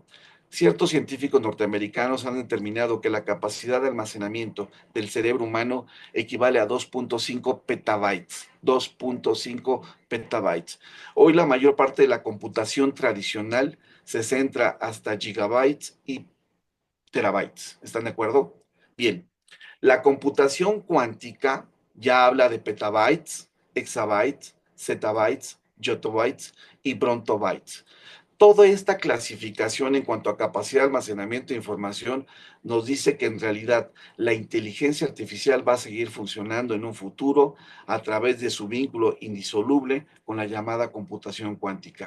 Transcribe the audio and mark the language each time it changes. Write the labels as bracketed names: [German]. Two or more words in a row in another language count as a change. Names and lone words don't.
[Spanish] Ciertos científicos norteamericanos han determinado que la capacidad de almacenamiento del cerebro humano equivale a 2.5 petabytes. 2.5 petabytes. Hoy la mayor parte de la computación tradicional se centra hasta gigabytes y terabytes. ¿Están de acuerdo? Bien, la computación cuántica ya habla de petabytes, exabytes, zettabytes, yottabytes y brontobytes. Toda esta clasificación en cuanto a capacidad de almacenamiento de información nos dice que en realidad la inteligencia artificial va a seguir funcionando en un futuro a través de su vínculo indisoluble con la llamada computación cuántica.